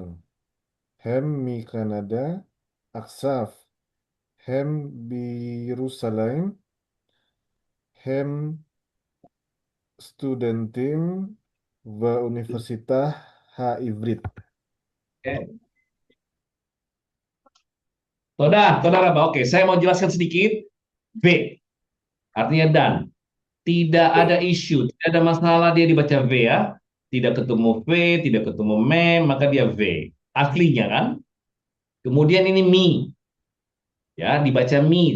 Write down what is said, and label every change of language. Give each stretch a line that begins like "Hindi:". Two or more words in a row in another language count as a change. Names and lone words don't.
Hebrew: הם מקנדה. עכשיו הם בירושלים. הם סטודנטים באוניברסיטה העברית. תודה רבה.
Indonesian: Oke, saya mau jelaskan sedikit. V, artinya dan. Tidak ada isu, tidak ada masalah dia dibaca V ya. Tidak ketemu V, tidak ketemu me, maka dia V. Aslinya kan. Kemudian ini mi. Ya, dibaca mi.